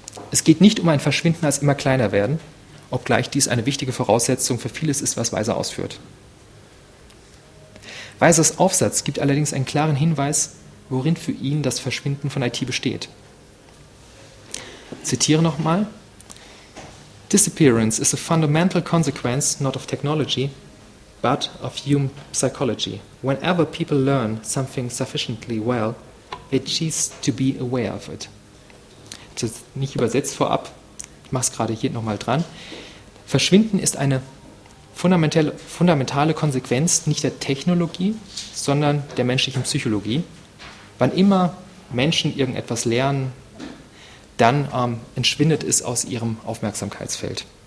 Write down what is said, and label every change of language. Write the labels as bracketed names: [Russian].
[German] Es geht nicht um ein Verschwinden als immer kleiner werden, obgleich dies eine wichtige Voraussetzung für vieles ist, was Weiser ausführt. Weisers Aufsatz gibt allerdings einen klaren Hinweis, worin für ihn das Verschwinden von IT besteht. Ich zitiere nochmal. [English] Disappearance is a fundamental consequence not of technology, but of human psychology. Whenever people learn something sufficiently well, they cease to be aware of it. [German] Das ist nicht übersetzt vorab, ich mache es gerade hier nochmal dran. Verschwinden ist eine fundamentale Konsequenz nicht der Technologie, sondern der menschlichen Psychologie. Wann immer Menschen irgendetwas lernen, dann entschwindet es aus ihrem Aufmerksamkeitsfeld.